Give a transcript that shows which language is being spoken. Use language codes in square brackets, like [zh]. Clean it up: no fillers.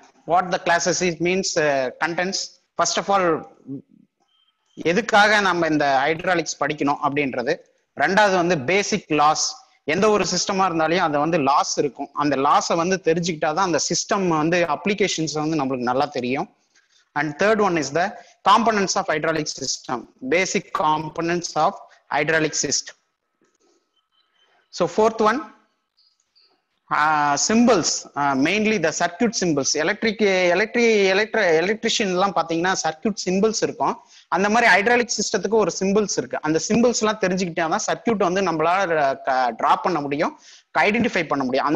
[en] What the classes is means contents. First of all, [ta] எதுக்காக நம்ம இந்த ஹைட்ராலிக்ஸ் படிக்கணும் அப்படின்றது. ரெண்டாவது வந்து பேசிக் லாஸ். எந்த ஒரு சிஸ்டமா இருந்தாலும் அது வந்து லாஸ் இருக்கும். அந்த லாஸை வந்து தெரிஞ்சுக்கிட்டாதான் அந்த சிஸ்டம் வந்து அப்ளிகேஷன்ஸ் வந்து நம்மளுக்கு நல்லா தெரியும். [en] And third one is the components of hydraulic system, basic components of hydraulic system. So fourth one symbols, mainly the circuit symbols. [ta] Electrician எல்லாம் பாத்தீங்கன்னா சர்க்யூட் சிம்பிள்ஸ் இருக்கும். அந்த மாதிரி ஹைட்ராலிக் சிஸ்டத்துக்கு ஒரு சிம்பிள்ஸ் இருக்கு. அந்த சிம்பிள்ஸ் எல்லாம் தெரிஞ்சுக்கிட்டாதான் சர்க்யூட் வந்து நம்மளால டிரா பண்ண முடியும், ஐடென்டிஃபை பண்ண முடியும்.